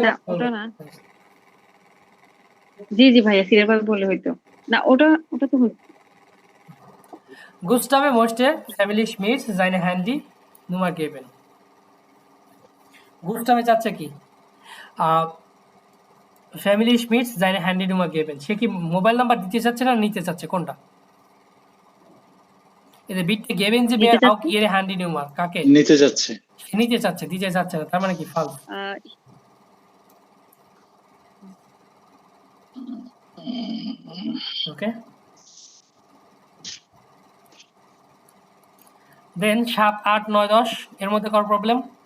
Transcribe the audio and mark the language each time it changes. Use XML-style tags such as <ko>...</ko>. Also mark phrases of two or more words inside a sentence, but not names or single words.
<bn>না ওটা না। জি জি ভাইয়া সিরিয়াল ভাবে বললে হইতো না। ওটা ওটা তো হইতো।</bn> <de>Gustave möchte Family Schmidt seine Handynummer geben.</de> <bn>গুস্টাভে চাচ্ছে কি? ফ্যামিলি স্মিথস</bn> <de>seine Handynummer geben।</de> <bn>সে কি মোবাইল নাম্বার দিতে চাচ্ছে না নিতে চাচ্ছে, কোনটা?</bn> <de>এতে bitte geben Sie mir auch Ihre Handynummer,</de> <bn>কাকে? নিতে যাচ্ছে। সে নিতে চাচ্ছে, দিতে চাচ্ছে না, তার মানে কি ফালস। ওকে, দেন 7, 8, 9, 10 এর মধ্যে কার প্রবলেম?</bn>